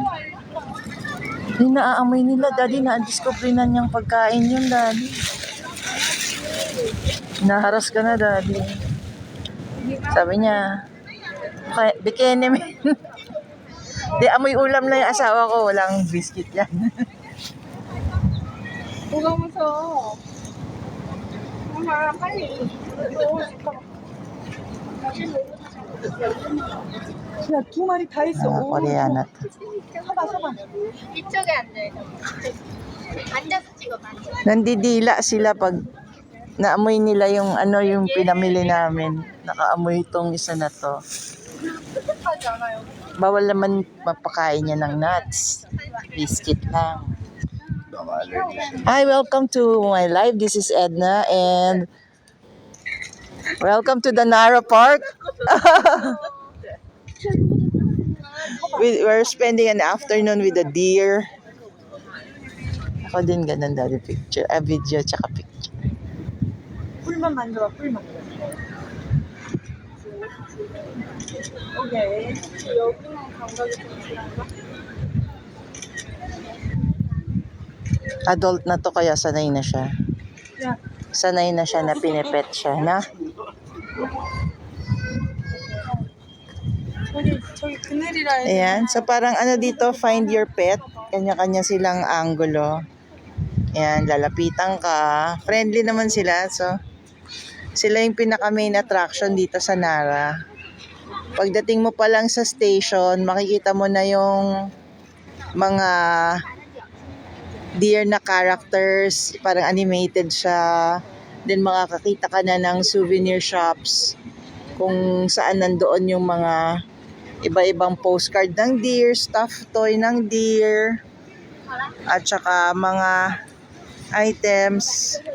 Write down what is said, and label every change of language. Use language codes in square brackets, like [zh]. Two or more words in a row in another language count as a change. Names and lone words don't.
[tl] Hindi naaamoy nila, Daddy. Na-discover na niyang pagkain yun, Daddy. Naharas ka na, Daddy. Sabi niya, [en] bikini men. [tl] Di, amoy ulam na yung asawa ko. Walang biscuit yan. [ko] 뭐가 무서워? 엄마 빨리 먹고 싶어. 야, 두 마리 다 있어. 오. Koreana. 서봐. 이쪽에 앉아요. 앉아서 찍어봐. [tl] Nandidila sila pag naamoy nila yung ano yung pinamili namin. Nakaamoy itong isa na to. [ko] 하지 않아요. [tl] Bawal naman mapakain niya ng nuts. Biscuit lang. [en] Hi, welcome to my live. This is Edna and welcome to the Nara Park. We're spending an afternoon with the deer. [tl] Ako din ganun dati picture, video tsaka picture. [ko] 뿔만 만져봐, 뿔만. 오케이. 여기는 감각이 좀 필요한가? [tl] Adult na to kaya sanay na siya. [ko] 야, [tl] Sanay na siya na pinipet siya, na? [ko] 저기 그늘이라 해서. [tl] Ayan. So parang ano dito, [en] find your pet. [tl] Kanya-kanya silang anggulo. Ayan, lalapitan ka. Friendly naman sila. So, sila yung pinaka [en] main attraction [tl] dito sa Nara. Pagdating mo pa lang sa station, makikita mo na yung mga deer na characters. Parang animated siya. Then makakakita ka na ng [en] souvenir shops [tl] kung saan nandoon yung mga iba-ibang postcard ng deer, [en] stuffed toy [tl] ng deer, at saka mga items.